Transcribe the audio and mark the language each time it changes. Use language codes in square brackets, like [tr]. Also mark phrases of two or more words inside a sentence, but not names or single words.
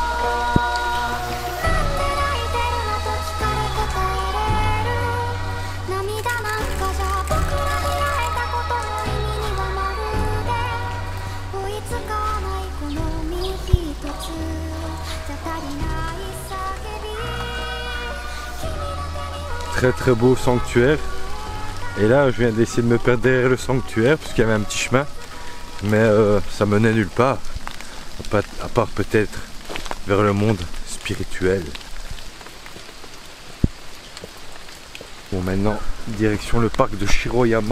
[ja] なんで泣いてるのと聞かれ答えれる涙なんかじゃ僕ら出会えたことの意味にはまるで追いつかないこの身一つじゃ足りない叫び君の手に [fr] Très très beau sanctuaire. Et là je viens d'essayer de me perdre derrière le sanctuaire parce qu'il y avait un petit chemin. Mais ça menait nulle part. À part peut-être vers le monde spirituel. Bon maintenant direction le parc de Shiroyama.